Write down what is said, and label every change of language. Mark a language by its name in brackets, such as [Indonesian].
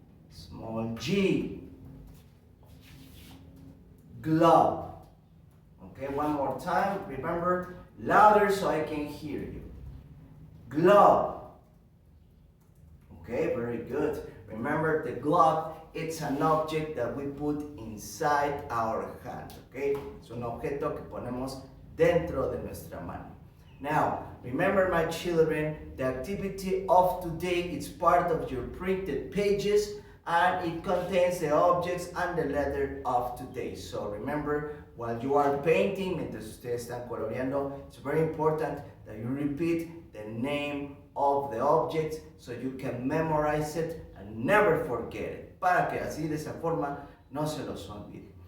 [English] Small g, glove. Okay, one more time. Remember, louder so I can hear you. Glove. Okay, very good. Remember, the glove, it's an object that we put inside our hand. [Spanish] Okay, es un objeto que ponemos dentro de nuestra mano. [English] Now, remember, my children, the activity of today is part of your printed pages, and it contains the objects and the letter of today. So remember, while you are painting, [Spanish] mientras ustedes están coloreando, [English] it's very important that you repeat the name of the object so you can memorize it and never forget it, [Spanish] para que así de esa forma no se los olvide.